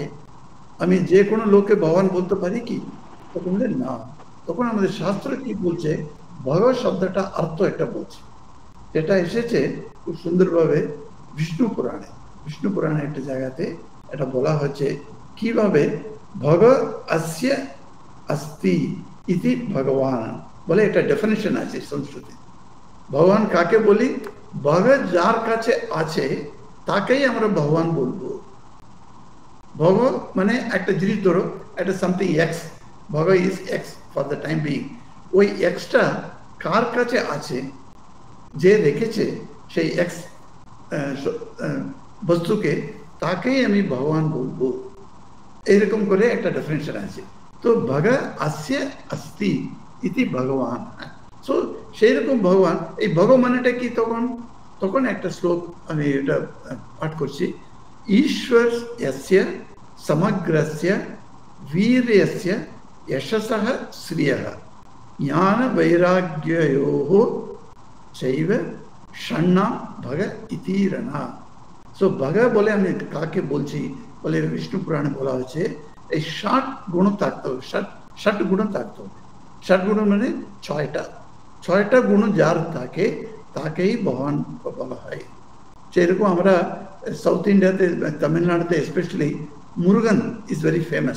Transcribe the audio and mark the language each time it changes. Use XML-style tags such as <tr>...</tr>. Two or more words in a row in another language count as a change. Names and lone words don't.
<bn>আমি যে কোনো লোককে ভগবান বলতে পারি কি? তখন না, তখন আমাদের শাস্ত্র কি বলছে, ভগবত শব্দটা অর্থ একটা বলছে, যেটা এসেছে খুব সুন্দরভাবে বিষ্ণু পুরাণে। বিষ্ণু পুরাণে একটা জায়গাতে এটা বলা হচ্ছে কিভাবে</bn> <sa>ভগ অস্য अस्ति इति भगवान</sa> <bn>বলে একটা ডেফিনিশন আছে সংস্কৃতে। ভগবান কাকে বলি? ভগৎ যার কাছে আছে তাকেই আমরা ভগবান বলবো। ভগ মানে একটা জিনিস, ধরো একটা</bn> <en>something x,</en> <bn>ভগ</bn> <en>is x for the time being.</en> <bn>ওই এক্সটা কার কাছে আছে, যে রেখেছে সেই এক্স বস্তুকে, তাকেই আমি ভগবান বলবো। এইরকম করে একটা ডেফিনেশন আছে। তো</bn> <sa>ভগ অস্য अस्ति ইতি ভগবান।</sa> <bn>সো সেই রকম ভগবান, এই ভগ মানেটা কি? তখন একটা শ্লোক আমি এটা পাঠ করছি।</bn> <sa>ঈশ্বর यस्य समग्रस्य वीर्यस्य यशसः श्रियः ज्ञान वैराग्ययोः चैव षण्णा भग इति रणा।</sa> <bn>সো ভগ বলে আমি কাকে বলছি বলে বিষ্ণু পুরাণে বলা হয়েছে এই ৬০ গুণ থাকতে হবে, ৬০ গুণ থাকতে হবে। ৬০ গুণ মানে ৬টা গুণ যার থাকে তাকেই ভগবান বলা হয়। সেরকম আমরা সাউথ ইন্ডিয়াতে, তামিলনাড়ুতে স্পেশালি মুরুগান</bn> <en>is very famous.</en>